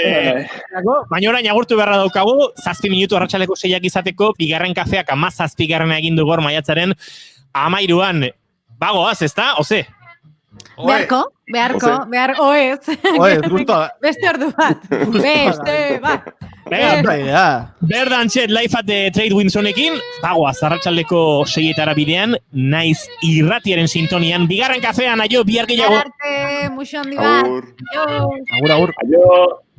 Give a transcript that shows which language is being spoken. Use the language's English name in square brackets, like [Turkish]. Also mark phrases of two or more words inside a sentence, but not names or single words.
[Basque] Baina orain agurtu beharra daukagu, 7 minutu arratsaleko 6 izateko, bigarren kafeak 17 egin du gor maiatzaren 13an. Bagoaz, ezta? Oze? Beharko, oez. Oez, gusto. Beste ordu bat. Beste bat. Berdan txet, [English] live at the Trade [Basque] Winsonekin, bagoaz, arratsaldeko 6etara bidean, naiz irratiaren sintonian, bigarren kafean, aio, bihar gehiago. Arte, muxo handi bat. Agur. Aio.